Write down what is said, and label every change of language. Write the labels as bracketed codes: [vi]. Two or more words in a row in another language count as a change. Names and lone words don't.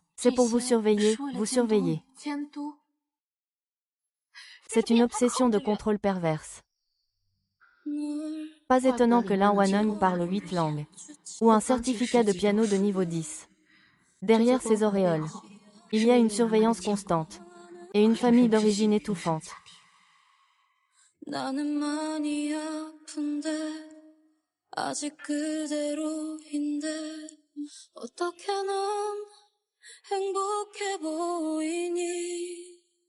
[fr] C'est pour vous surveiller, vous surveiller. C'est une obsession de contrôle perverse. Pas étonnant que Lin Waneng parle 8 langues. Ou un certificat de piano de niveau 10. Derrière ces auréoles, il y a une surveillance constante. Et une famille d'origine étouffante. [ko] 나는 많이 아픈데 아직 그대로인데 어떻게 넌 행복해 보이니